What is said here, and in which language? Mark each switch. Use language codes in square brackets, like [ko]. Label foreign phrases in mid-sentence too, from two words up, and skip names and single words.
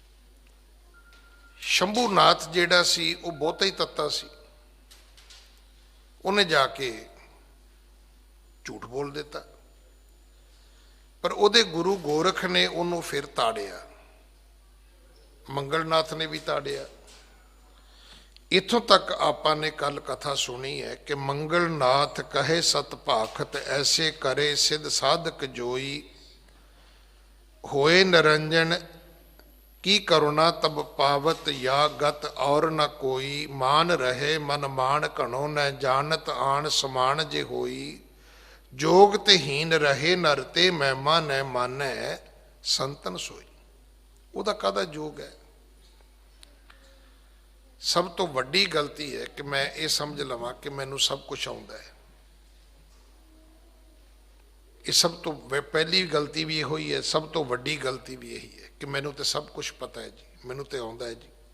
[pa] ਸ਼ੰਭੂਨਾਥ ਜਿਹੜਾ ਸੀ ਉਹ ਬਹੁਤਾ ਹੀ ਤੱਤਾ ਸੀ, ਉਹਨੇ ਜਾ ਕੇ ਝੂਠ ਬੋਲ ਦਿੱਤਾ, ਪਰ ਉਹਦੇ ਗੁਰੂ ਗੋਰਖ ਨੇ ਉਹਨੂੰ ਫਿਰ ਤਾੜਿਆ, ਮੰਗਲਨਾਥ ਨੇ ਵੀ ਤਾੜਿਆ। ਇੱਥੋਂ ਤੱਕ ਆਪਾਂ ਨੇ ਕੱਲ ਕਥਾ ਸੁਣੀ ਹੈ ਕਿ [bra] मंगलनाथ कहे सत भाखत, ऐसे करे सिद्ध साधक जोई, होए निरंजन की करुणा तब पावत, या गत और न कोई, मान रहे मन मान घणो, न जानत आन समान जे होई, जोग ते हीन रहे नर ते, महिमा न मानै संतन सोई। [pa] ਉਹਦਾ ਕਾਹਦਾ ਜੋਗ ਹੈ? ਸਭ ਤੋਂ ਵੱਡੀ ਗਲਤੀ ਹੈ ਕਿ ਮੈਂ ਇਹ ਸਮਝ ਲਵਾਂ ਕਿ ਮੈਨੂੰ ਸਭ ਕੁਝ ਆਉਂਦਾ ਹੈ। ਇਹ ਸਭ ਤੋਂ ਪਹਿਲੀ ਗਲਤੀ ਵੀ ਇਹੋ ਹੀ ਹੈ, ਸਭ ਤੋਂ ਵੱਡੀ ਗਲਤੀ ਵੀ ਇਹੀ ਹੈ ਕਿ ਮੈਨੂੰ ਤੇ ਸਭ ਕੁਝ ਪਤਾ ਹੈ ਜੀ, ਮੈਨੂੰ ਤੇ ਆਉਂਦਾ ਹੈ ਜੀ।